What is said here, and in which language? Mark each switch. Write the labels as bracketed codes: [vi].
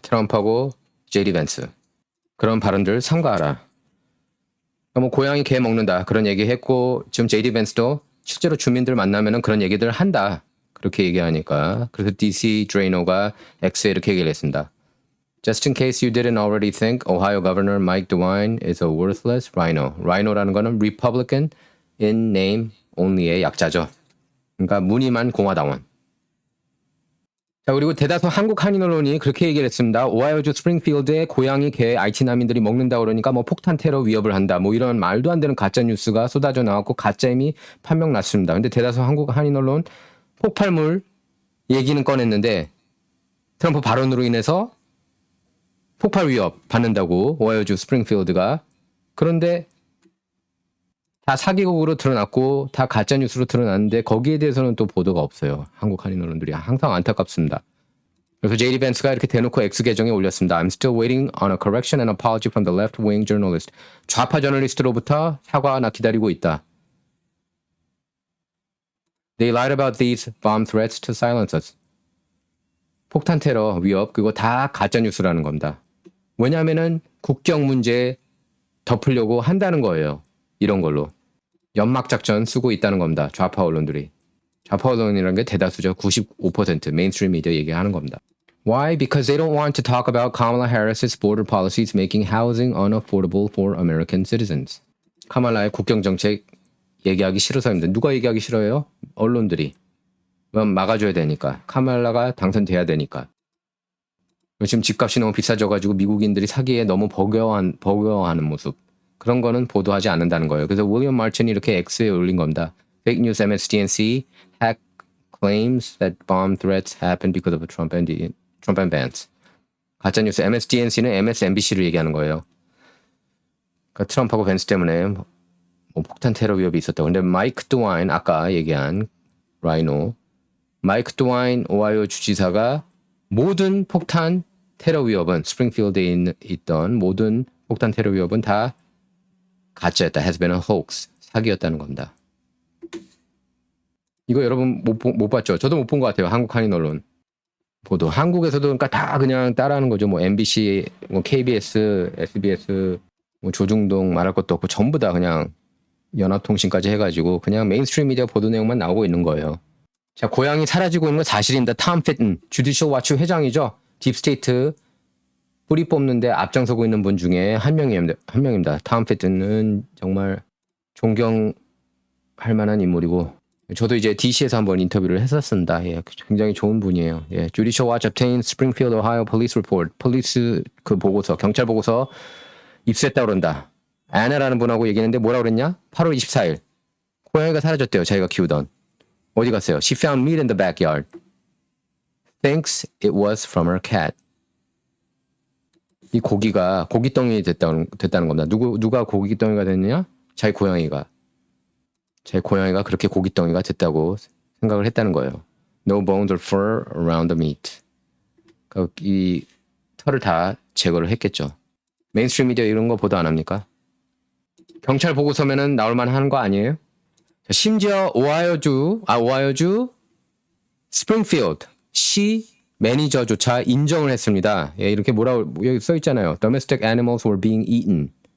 [ko] 트럼프하고 제디 벤스. 그런 발언들 삼가하라. 뭐 고양이 개 먹는다 그런 얘기했고 지금 제디 벤스도 실제로 주민들 만나면은 그런 얘기들 한다. 그렇게 얘기하니까 그래서 DC 드레이너가 X에 이렇게 얘기를 했습니다. [en] Just in case you didn't already think Ohio Governor Mike DeWine is a worthless rhino. [ko] rhino라는 거는 [en] Republican in name only [ko] 의 약자죠. 그러니까 무늬만 공화당원. 자, 그리고 대다수 한국 한인 언론이 그렇게 얘기를 했습니다. 오하이오주 스프링필드에 고양이 개 IT 난민들이 먹는다 그러니까 뭐 폭탄 테러 위협을 한다. 뭐 이런 말도 안 되는 가짜 뉴스가 쏟아져 나왔고 가짜임이 판명 났습니다. 근데 대다수 한국 한인 언론 폭발물 얘기는 꺼냈는데 트럼프 발언으로 인해서 폭발 위협 받는다고 오하이오주 스프링필드가. 그런데 다 사기극으로 드러났고 다 가짜 뉴스로 드러났는데 거기에 대해서는 또 보도가 없어요. 한국 한인 언론들이 항상 안타깝습니다. 그래서 제이디 벤스가 이렇게 대놓고 X 계정에 올렸습니다. [en] I'm still waiting on a correction and apology from the left-wing journalist. [ko] 좌파 저널리스트로부터 사과가 나 기다리고 있다. [en] They lied about these bomb threats to silence us. [ko] 폭탄 테러 위협 그거 다 가짜 뉴스라는 겁니다. 왜냐하면은 국경 문제 덮으려고 한다는 거예요. 이런 걸로. 연막 작전 쓰고 있다는 겁니다. 좌파 언론들이. 좌파 언론이라는 게 대다수죠. 95% 메인스트림 미디어 얘기하는 겁니다. [en] Why? Because they don't want to talk about Kamala Harris's border policies making housing unaffordable for American citizens. [ko] 카말라의 국경 정책 얘기하기 싫어서입니다. 누가 얘기하기 싫어요? 언론들이. 막아줘야 되니까. 카말라가 당선돼야 되니까. 지금 집값이 너무 비싸져가지고 미국인들이 사기에 너무 버거워하는 모습. 그런 거는 보도하지 않는다는 거예요. 그래서 윌리엄 마틴이 이렇게 X에 올린 겁니다. [en] Fake news MSDNC hack claims that bomb threats happened because of Trump and Vance. [ko] 가짜 뉴스 MSDNC는 MSNBC를 얘기하는 거예요. 그러니까 트럼프하고 벤스 때문에 뭐 폭탄 테러 위협이 있었다고. 근데 마이크 드와인 아까 얘기한 라이노 마이크 드와인 오하이오 주지사가 모든 폭탄 테러 위협은 스프링필드에 있던 모든 폭탄 테러 위협은 다 가짜였다. [en] has been a hoax. [ko] 사기였다는 겁니다. 이거 여러분 못 봤죠? 저도 못 본 것 같아요. 한국 한인 언론 보도. 한국에서도 그러니까 다 그냥 따라하는 거죠. 뭐 MBC, 뭐 KBS, SBS, 뭐 조중동 말할 것도 없고 전부 다 그냥 연합통신까지 해가지고 그냥 메인스트림 미디어 보도 내용만 나오고 있는 거예요. 자, 고향이 사라지고 있는 건 사실입니다. 톰 피튼, 주디셜 와치 회장이죠. 딥스테이트 뿌리 뽑는데 앞장서고 있는 분 중에 한 명입니다. 톰 피튼은 정말 존경할 만한 인물이고 저도 이제 DC에서 한번 인터뷰를 했었습니다. 예, 굉장히 좋은 분이에요. [en] 예, Judicial Watch obtained Springfield, Ohio Police Report. [ko] 폴리스 그 보고서, 경찰 보고서 입수했다 그런다. 아나라는 분하고 얘기했는데 뭐라 그랬냐? 8월 24일 고양이가 사라졌대요. 자기가 키우던. 어디 갔어요? [en] She found meat in the backyard. Thinks it was from her cat. [ko] 이 고기가 고깃덩이 됐다는 겁니다. 누가 고깃덩이가 됐느냐? 자기 고양이가 그렇게 고깃덩이가 됐다고 생각을 했다는 거예요. [en] No bones or fur around the meat. [ko] 그러니까 이 털을 다 제거를 했겠죠. 메인스트림 미디어 이런 거 보도 안 합니까? 경찰 보고서면은 나올 만한 거 아니에요? 심지어 오하이오주 스프링필드 시 매니저조차 인정을 했습니다. 예, 이렇게 뭐라고 여기 써 있잖아요. [en] Domestic animals were being eaten.